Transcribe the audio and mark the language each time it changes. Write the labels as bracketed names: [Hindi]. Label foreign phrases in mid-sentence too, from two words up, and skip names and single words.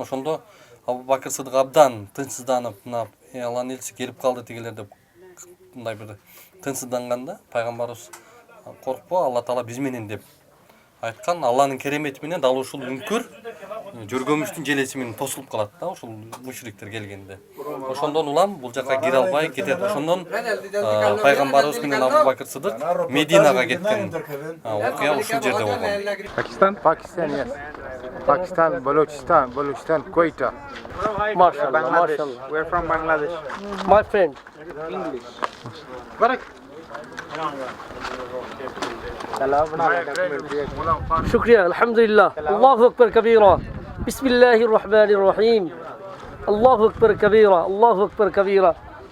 [Kyrgyz] Ошондо Абу Бакыр Сыдык абдан тынчсызданып, мына Алланын элчиси келип калды дегелер деп мындай бир тынчсызданганда пайгамбарыбыз коркпо, Алла Таала биз менен деп айткан. Алланын керемети менен дал ушул үңкүр жөргөмүштүн желеси менен тосулуп калат да ушул мушриктер келгенде. Ошондон улам бул жака кире албай кетет. Ошондон пайгамбарыбыз менен Абу Бакыр Сыдык Мединага кеткен окуя ушул жерде болгон. [English] Pakistan, yes. Pakistan, Balochistan, Quetta. MashaAllah, Bangladesh. MashaAllah. We're from Bangladesh. My friend. English. [Arabic] شكرا الحمد لله الله أكبر كبيرا بسم الله الرحمن الرحيم الله أكبر كبيرا الله أكبر كبيرا